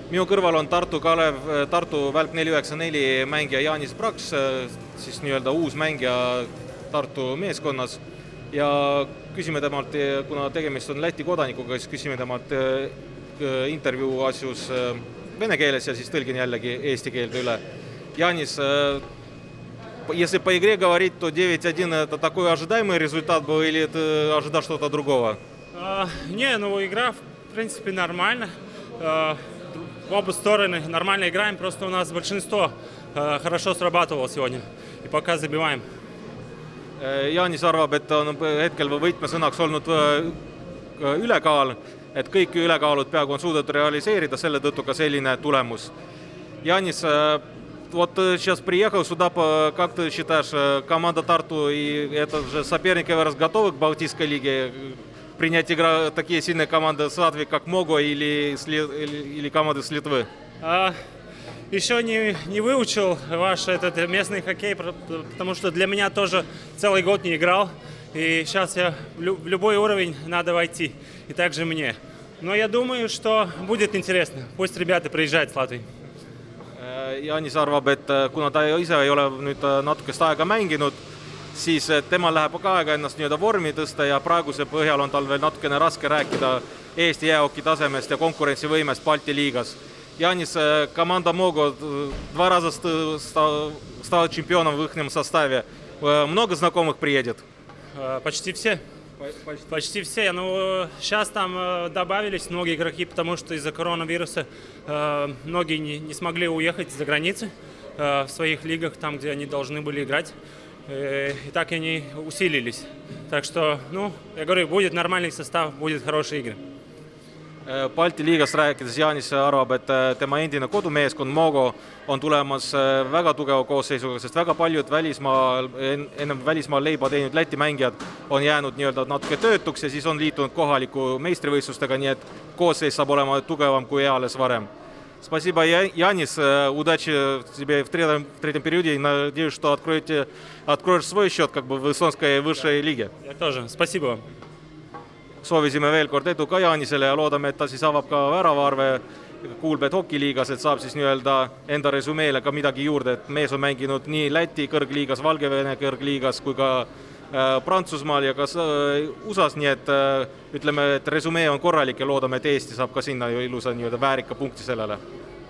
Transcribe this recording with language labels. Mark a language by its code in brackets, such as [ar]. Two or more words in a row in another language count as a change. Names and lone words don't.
[et] Minu kõrval on Tartu Välk 494 mängija Jaanis Praks, siis nii-öelda uus mängija Tartu meeskonnas. Ja küsime temalt, kuna tegemist on Läti kodanikuga, siis küsime temalt intervjuu asjus vene keeles ja siis tõlgin jällegi eesti keelde üle. [ru] Jaanis, если по игре говорить, то 9-1 это такой ожидаемый результат был или ты ожидал что-то другого? Не, игра в принципе нормально. В обе стороны нормально играем, просто у нас большинство хорошо срабатывало сегодня и пока забиваем. [et] Jaanis arvab, et on hetkel võtmesõnaks olnud ülekaal, et kõik ülekaalud peaaegu on suudetud realiseerida, selle tõttu ka selline tulemus. [ru] Jaanis, вот сейчас приехал сюда, как ты считаешь, команда Тарту и это же соперники готовы к Балтийской лиге принять игру такие сильные команды с Латвии, как Мого или команды с Литвы? Еще не выучил ваш этот местный хоккей, потому что для меня тоже целый год не играл. И сейчас в любой уровень надо войти. И также мне. Но я думаю, что будет интересно. Пусть ребята приезжают с Латвии. [et] Jaanis arvab, et kuna ta ise ei ole nüüd natukest aega mänginud, siis temal läheb ka aega ennast nii-öelda vormi tõsta ja praeguse põhjal on tal veel natukene raske rääkida Eesti jäähoki tasemest ja konkurentsivõimest Balti liigas. [ru] Янис, команда Мого 2 раза стала чемпионом в их составе. Много знакомых приедет? Почти все. Почти все. Ну, сейчас там добавились многие игроки, потому что из-за коронавируса многие не смогли уехать за границы в своих лигах, там, где они должны были играть. И так они усилились. Так что, я говорю, будет нормальный состав, будет хорошие игры. [et] Balti liigast rääkides Jaanis arvab, et tema endine kodumeeskond Mogo on tulemas väga tugeva koosseisuga, sest väga paljud ennem välismaal leiba teinud Läti mängijad on jäänud nii-öelda natuke töötuks ja siis on liitunud kohaliku meistrivõistlustega, nii et koosseis saab olema tugevam kui eales varem. [ru] Спасибо, Янис. Удачи тебе в третьем периоде. Надеюсь, что откроешь свой счет как бы в эстонской высшей лиге. Я тоже. Спасибо вам. [et] Soovisime veel kord edu ka Jaanisele ja loodame, et ta siis avab ka väravaarve Kuulbet hokiliigas, et saab siis nii-öelda enda resümeele ka midagi juurde, et mees on mänginud nii Läti kõrgliigas, Valgevene kõrgliigas kui ka Prantsusmaal ja ka USAs, nii et ütleme, et resümee on korralik ja loodame, et Eesti saab ka sinna ju ilusa nii-öelda väärika punkti sellele.